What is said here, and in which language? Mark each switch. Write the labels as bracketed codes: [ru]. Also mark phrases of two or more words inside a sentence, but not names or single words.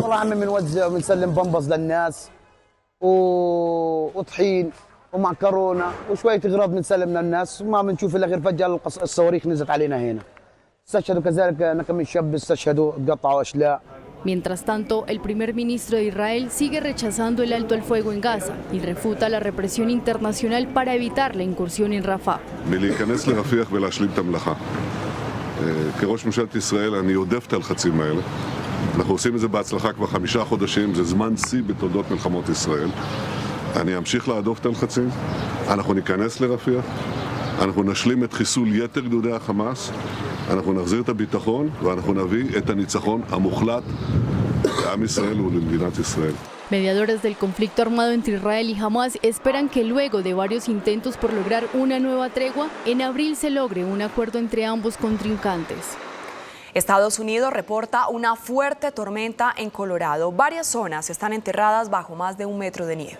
[es] Mientras tanto, el primer ministro de Israel sigue rechazando el alto al fuego en Gaza y refuta la represión internacional para evitar la incursión en Rafah. [he] כראש ממשלת ישראל אני עודף את הלחצים האלה. אנחנו עושים את זה בהצלחה כבר 5 חודשים, זה זמן שיא בתולדות מלחמות ישראל. אני אמשיך להדוף את הלחצים, אנחנו ניכנס לרפיח, אנחנו נשלים את חיסול יתר גדודי החמאס, אנחנו נחזיר את הביטחון ואנחנו נביא את הניצחון המוחלט לעם ישראל ולמדינת ישראל. [es] Mediadores del conflicto armado entre Israel y Hamas esperan que luego de varios intentos por lograr una nueva tregua, en abril se logre un acuerdo entre ambos contrincantes. Estados Unidos reporta una fuerte tormenta en Colorado. Varias zonas están enterradas bajo más de 1 metro de nieve.